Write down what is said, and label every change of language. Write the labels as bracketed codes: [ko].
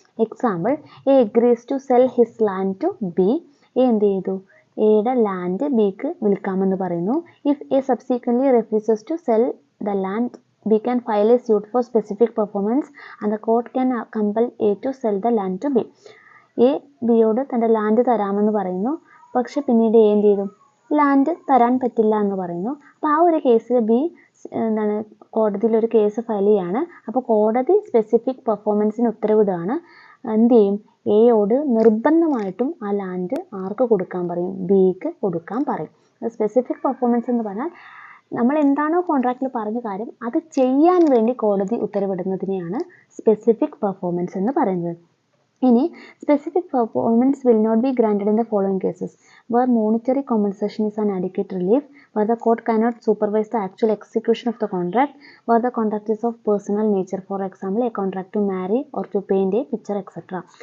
[en] Example, A agrees to sell his land to B. [ml] A എന്ത് ചെയ്തു, എയുടെ land ബിക്ക് വിൽക്കാമെന്ന് പറയുന്നു. [en] If A subsequently refuses to sell the land, B can file a suit for specific performance and the court can compel A to sell the land to B. [ml] A ബിയോട് തൻ്റെ land തരാമെന്ന് പറയുന്നു. പക്ഷെ പിന്നീട് എ എന്ത് ചെയ്തു, land തരാൻ പറ്റില്ല എന്ന് പറയുന്നു. അപ്പോൾ ആ ഒരു കേസിൽ ബി കോടതിയിലൊരു കേസ് ഫയൽ ചെയ്യാണ്. അപ്പോൾ കോടതി സ്പെസിഫിക് പെർഫോമൻസിന് ഉത്തരവിടുകയാണ്. എന്ത് ചെയ്യും, എയോട് നിർബന്ധമായിട്ടും ആ ലാൻഡ് ആർക്ക് കൊടുക്കാൻ പറയും, ബിക്ക് കൊടുക്കാൻ പറയും. സ്പെസിഫിക് പെർഫോമൻസ് എന്ന് പറഞ്ഞാൽ നമ്മൾ എന്താണോ കോൺട്രാക്റ്റിൽ പറഞ്ഞ കാര്യം അത് ചെയ്യാൻ വേണ്ടി കോടതി ഉത്തരവിടുന്നതിനെയാണ് സ്പെസിഫിക് പെർഫോമൻസ് എന്ന് പറയുന്നത്. [en] ഇനി specific performance will not be granted in the following cases: where monetary compensation is an adequate relief, where the court cannot supervise the actual execution of the contract, where the contract is of personal nature, for example a contract to marry or to paint a picture etc.